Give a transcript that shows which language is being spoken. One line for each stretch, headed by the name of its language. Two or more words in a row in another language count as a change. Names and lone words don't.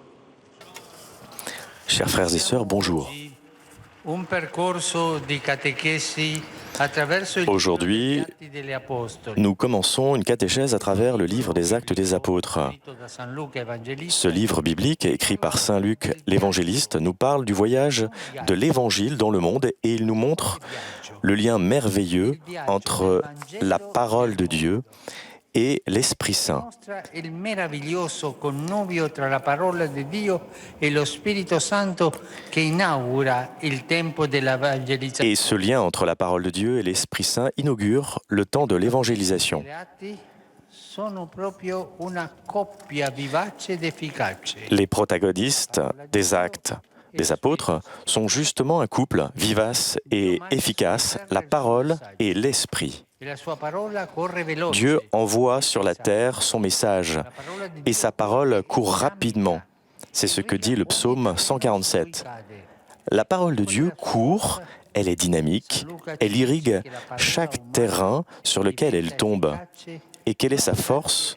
French: Chers frères et sœurs, bonjour.
Italian: Un percorso di catechesi attraverso il
French: Aujourd'hui,
Italian: libro degli Atti degli Apostoli.
French: nous commençons une catéchèse à travers le livre des Actes des Apôtres. Ce livre biblique, écrit par Saint Luc l'évangéliste, nous parle du voyage de l'Évangile dans le monde et il nous montre le lien merveilleux entre la parole de Dieu et l'Esprit Saint.
Italian: Mostra il meraviglioso connubio tra la parola di Dio e lo Spirito Santo che inaugura il tempo dell'evangelizzazione.
French: Et ce lien entre la parole de Dieu et l'Esprit Saint inaugure le temps de l'évangélisation.
Italian: Le atti sono proprio una coppia vivace ed efficace.
French: Les protagonistes des actes des apôtres sont justement un couple vivace et efficace, la parole et l'Esprit.
Italian: E la sua parola corre veloce.
French: Dieu envoie sur la terre son message et sa parole court rapidement. C'est ce que dit le psaume 147. La parole de Dieu court, elle est dynamique, elle irrigue chaque terrain sur lequel elle tombe. Et quelle est sa force?